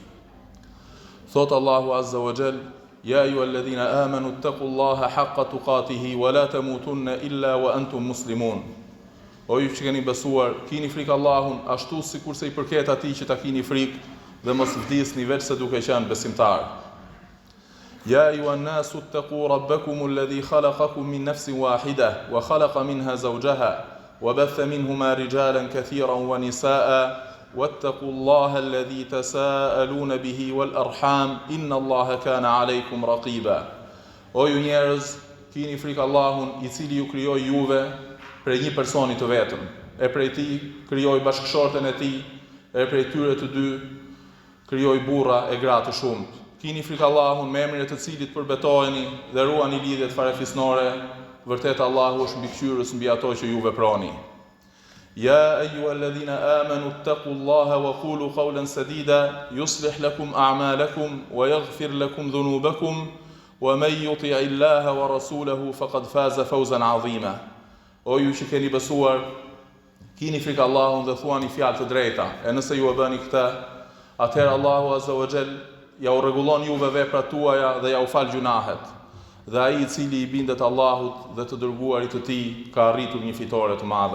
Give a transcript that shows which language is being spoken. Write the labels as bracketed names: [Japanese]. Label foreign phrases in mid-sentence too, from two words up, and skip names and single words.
[Albanian] Thot [Arabic] الله عز وجل: يا أيها الذين آمنوا اتقوا الله حق تقاته ولا تموتن إلا وأنتم مسلمون. [Albanian] O ju që keni besuar, kini frikë Allahun ashtu sikurse I përket atij që ta kini frikë dhe mos vdisni veç se duke qenë besimtar. [Arabic] يا أيها الناس اتقوا ربكم الذي خلقكم من نفس واحدة وخلق منها زوجها وبث منهما رجالا كثيرا ونساء واتقوا الله الذي تساءلون به والأرحام إن الله كان عليكم رقيبا. [Albanian] O ju njerëz, kini frikë Allahun I cili ju krijoi juve prej një personi të vetëm, e prej tij krijoi bashkëshorten e tij, e prej tyre të dy krijoi burra e gra të shumt. Kini frikë Allahun me emrin e të cilit përbetoheni dhe ruani lidhjet farefisnore. Vërtet Allahu është mbikëqyrës mbi ato që ju veproni. [Arabic] يا أيها الذين آمنوا اتقوا الله وقولوا قولا سديدا يصلح لكم أعمالكم ويغفر لكم ذنوبكم ومن يطع الله ورسوله فقد فاز فوزا عظيما. [Albanian] O ju që keni besuar, kini frikë Allahun dhe thuani fjalë të drejta. E nëse ju e bëni këtë, atëherë [Arabic] الله عز وجل [Albanian] ja u rregullon juve veprat tuaja dhe ja u fal gjunahet. Dhe ai I cili I bindet Allahut dhe të dërguarit të Tij ka arritur një fitore të madhe.